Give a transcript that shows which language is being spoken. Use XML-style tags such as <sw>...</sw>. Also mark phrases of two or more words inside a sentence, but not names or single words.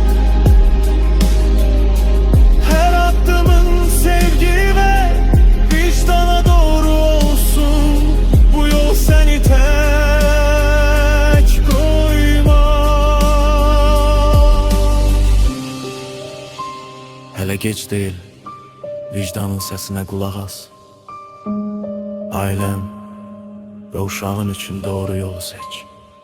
<tr>Her adımın sevgi ve vicdana doğru olsun, bu yol seni tek koymaz.</tr> <az>Hələ gec deyil, vicdanın səsinə qulaq as. Ailəm və uşağın üçün doğru yolu seç.</az>